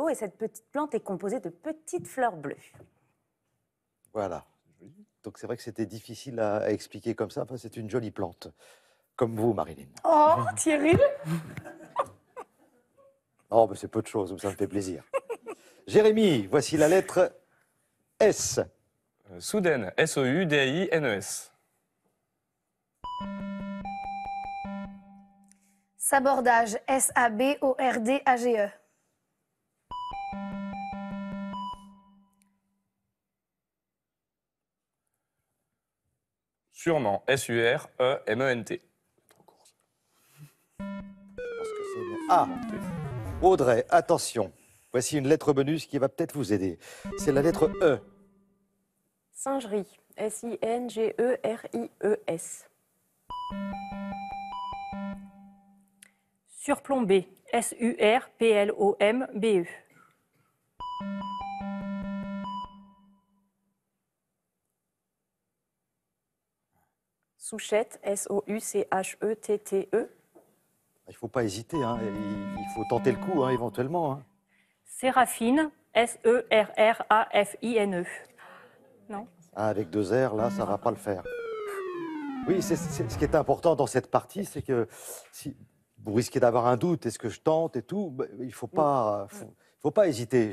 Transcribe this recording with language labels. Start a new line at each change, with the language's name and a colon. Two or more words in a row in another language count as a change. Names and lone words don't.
French: Et cette petite plante est composée de petites fleurs bleues. Voilà. Donc, c'est vrai que c'était difficile à expliquer comme ça. Enfin, c'est une jolie plante. Comme vous, Marilyn. Oh, Thierry. Oh, mais c'est peu de choses, ça me fait plaisir. Jérémy, voici la lettre S. Soudaine, S-O-U-D-A-I-N-E-S. Sabordage, S-A-B-O-R-D-A-G-E. Sûrement, S-U-R-E-M-E-N-T. Ah, Audrey, attention. Voici une lettre bonus qui va peut-être vous aider. C'est la lettre E. Singerie, S-I-N-G-E-R-I-E-S. Surplombé, S-U-R-P-L-O-M-B-E. Souchette, S-O-U-C-H-E-T-T-E. Il ne faut pas hésiter, hein. Il faut tenter le coup, hein, éventuellement. Hein. Séraphine, S-E-R-R-A-F-I-N-E. Non? Ah, avec 2 R, là, ça ne va pas le faire. Oui, ce qui est important dans cette partie, c'est que si vous risquez d'avoir un doute, est-ce que je tente et tout, il ne faut pas hésiter.